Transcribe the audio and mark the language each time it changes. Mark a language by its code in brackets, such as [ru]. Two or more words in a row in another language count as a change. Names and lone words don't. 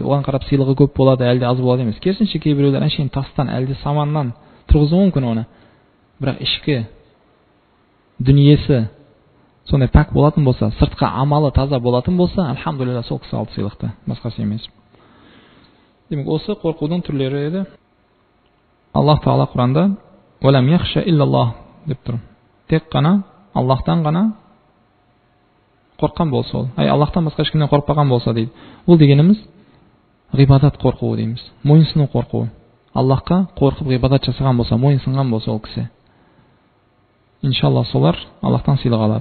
[kk] Оған қарап сыйлығы көп болады, әлде аз болады емес. Керісінше кейбіреулер әншейін тастан, әлде саманнан тұрғызуы мүмкін оны. Бірақ ішкі дүниесі сондай пәк болатын болса, сыртқа амалы таза болатын болса, алхамдулилля, сол кісі алды сыйлықты, басқасы емес. Демек, осы қорқудың түрлері еді. Аллах Тағала Құранда [ar] "ولم يخش إلا الله" [kk] деп тұр. Тек қана Аллахтан ғана қорыққан болса ол. Аллахтан басқа ешкімнен қорықпаған болса дейді. Бұл дегеніміз ғибадат қорқуы дейміз. Мойынсыну қорқуы. Аллахқа қорқып ғибадат жасаған болса, мойынсынған болса ол кісі, иншалла солар Аллахтан сыйлық алады.